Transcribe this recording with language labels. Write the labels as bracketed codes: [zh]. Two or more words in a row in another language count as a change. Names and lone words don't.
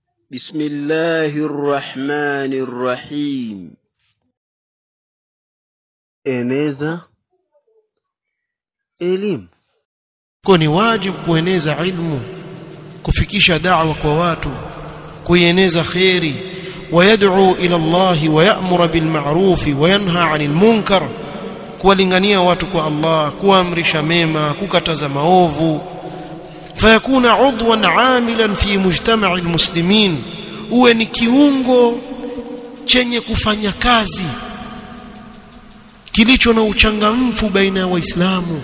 [ar] بسم الله الرحمن الرحيم. [sw] Eneza elimu. Kwa ni wajibu kueneza ilmu, kufikisha da'wa kwa watu, kueneza khairi, [ar] ويدعو إلى الله ويأمر بالمعروف وينهى عن المنكر, [sw] kuwalingania watu kwa Allah, kuamrisha mema, kukataza maovu. [ar] فيكون عضوا عاملا في مجتمع المسلمين, [sw] uwe ni kiungo chenye kufanya kazi kilicho na uchangamfu baina ya Waislamu.